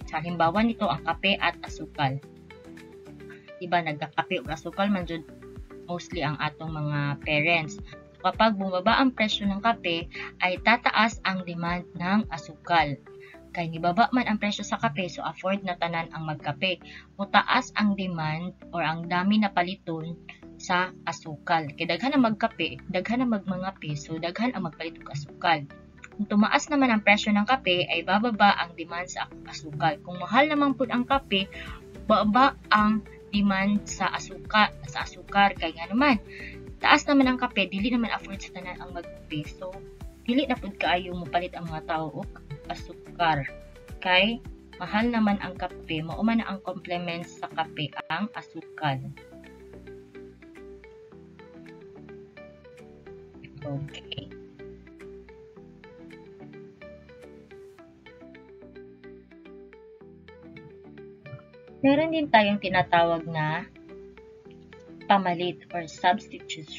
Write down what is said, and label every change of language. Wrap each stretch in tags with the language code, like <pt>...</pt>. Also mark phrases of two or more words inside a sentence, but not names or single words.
<tl>Halimbawa nito ang kape at asukal.</tl> <ceb>Diba nagkakape ug asukal man jud mostly ang atong mga parents.</ceb> <tl>Kapag bumaba ang presyo ng kape ay tataas ang demand ng asukal.</tl> <ceb>Kay nibaba man ang presyo sa kape, so afford na tanan ang magkape. Mutaas ang demand or ang dami na paliton sa asukal. Kay daghan na magkape, daghan na magmangape, so daghan ang magpalit og asukal.</ceb> <tl>Kung tumaas naman ang presyo ng kape, ay bababa ang demand sa asukal.</tl> <ceb>Kung mahal naman po ang kape, baba ang demand sa asukar. Kay nga naman, taas naman ang kape, dili naman afford sa tanan ang magkape. So, dili na pud kaayo mo palit ang mga tao og asukar. Kay mahal naman ang kape, mao man ang complement sa kape ang asukal. Okay.</ceb> <tl>Meron din tayong tinatawag na pamalit or substitute.</tl>